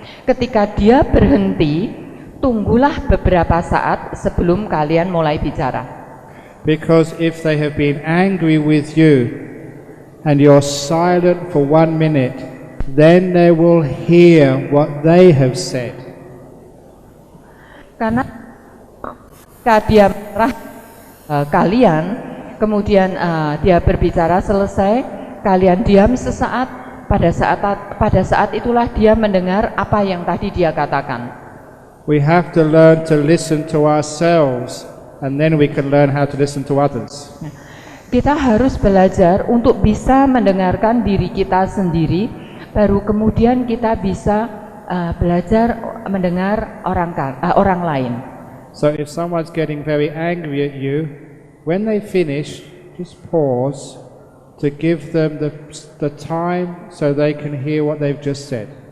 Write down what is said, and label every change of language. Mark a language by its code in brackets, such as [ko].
[id] Ketika dia berhenti, tunggulah beberapa saat sebelum kalian mulai bicara. [en] Because if they have been angry with you and you're silent for 1 minute, then they will hear what they have said. [id] Karena ketika dia marah kalian, kemudian dia berbicara selesai, kalian diam sesaat. Pada saat itulah dia mendengar apa yang tadi dia katakan. [en] We have to learn to listen to ourselves, and then we can learn how to listen to others. [id] Kita harus belajar untuk bisa mendengarkan diri kita sendiri, baru kemudian kita bisa belajar mendengar orang lain. [en] So if someone's getting very angry at you, when they finish, just pause to give them the time so they can hear what they've just said.